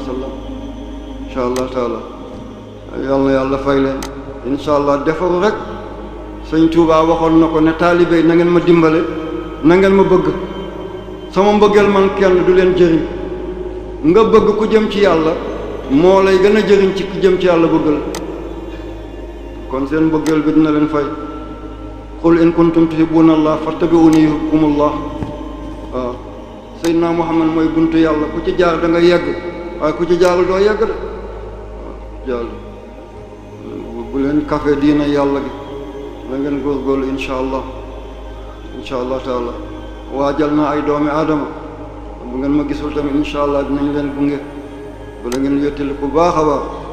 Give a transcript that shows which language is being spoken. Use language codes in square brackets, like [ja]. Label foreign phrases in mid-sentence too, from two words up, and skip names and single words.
[ar] وسلم إن شاء الله تعالى [wo] yal na yàlla fay leen [ar] إن شاء الله [wo] defaru rek sëñ Tuubaa waxoon na ko ne taalibe yi na ngeen ma dimbale na ngeen ma bëgg sama mbëggeel man kenn du leen jëriñ nga bëgg ku jëm ci yàlla moo lay gën a jëriñ ci ku jëm ci yàlla bëggal kon seen mbëggeel bi dina leen fay [ar] قل إن كنتم تحبون الله فاتبعوني يحببكم الله [wo] waaw Seydina Muhammad mooy buntu yàlla ku ci jaar da nga yegg waaye ku ci jaarul doo yegg de waaw jàll bu leen kafe diina yàlla gi na ngeen góorgóorlu [ar] إن شاء الله تعالى [wo] waajal na ay doomi aadama bu ngeen ma gisul tamit [ar] إن شاء الله [wo] dinañ leen gunge bala ngeen wettali ku baax a baax